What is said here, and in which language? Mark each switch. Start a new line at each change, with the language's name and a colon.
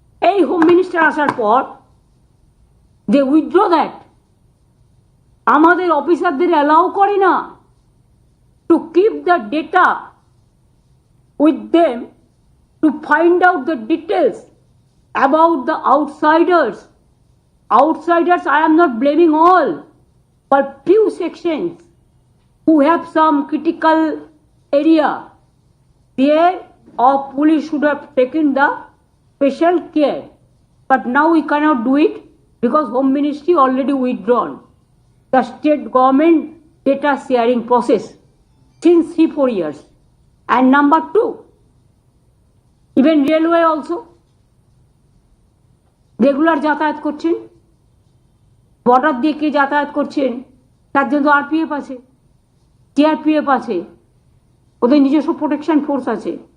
English: এই home minister
Bangla: আসার পর যে
English: Withdraw that, আমাদের অফিসারদের allow করে না to keep the data with them to find out the details about the outsiders. Outsiders, I am not blaming all, but few sections who have some critical area, there our police should have taken the special care. But now we cannot do it because Home Ministry already withdrawn the state government data sharing process since 3-4 years. And number 2, even railway also regular
Bangla: যাতায়াত করছেন, border দিয়ে কে যাতায়াত করছেন তার জন্য RPF আছে, টিআরপিএফ আছে, ওদের নিজস্ব প্রোটেকশন ফোর্স আছে.